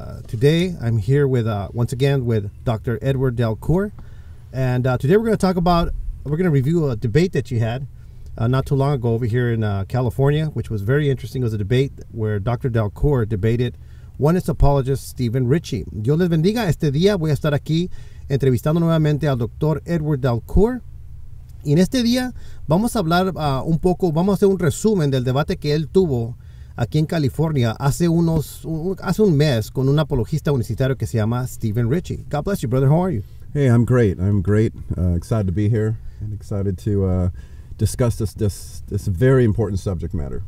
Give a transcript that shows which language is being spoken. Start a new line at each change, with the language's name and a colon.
English: Today I'm here with once again with Dr. Edward Dalcour, and today we're going to review a debate that you had not too long ago over here in California, which was very interesting. It was a debate where Dr. Dalcour debated oneness apologist Steve Ritchie.
Spanish: Dios les bendiga. Este día voy a estar aquí entrevistando nuevamente al Dr. Edward Dalcour. Y en este día vamos a hablar vamos a hacer un resumen del debate que él tuvo aquí en California hace un mes con un apologista unicitario que se llama Steve Ritchie.
English: God bless you, brother. How are you? Hey, I'm great. Excited to be here and excited to discuss this very important subject matter.